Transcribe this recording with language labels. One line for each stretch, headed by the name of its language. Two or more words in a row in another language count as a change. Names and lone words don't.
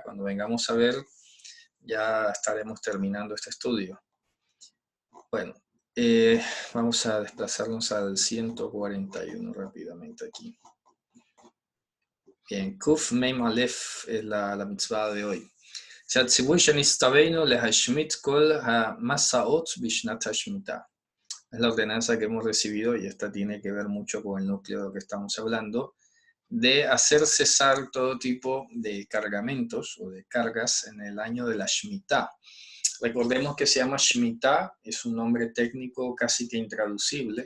Spanish: Cuando vengamos a ver, ya estaremos terminando este estudio. Bueno, vamos a desplazarnos al 141 rápidamente aquí. Bien,
Hebrew: קוף מם אלף
Spanish: es la mitzvah de hoy.
Hebrew: שהציווי שנסתווינו להשמיט כל המסעות בשנת השמיטה.
Spanish: Es la ordenanza que hemos recibido, y esta tiene que ver mucho con el núcleo de lo que estamos hablando, de hacer cesar todo tipo de cargamentos o de cargas en el año de la Shemitah. Recordemos que se llama Shemitah, es un nombre técnico casi que intraducible.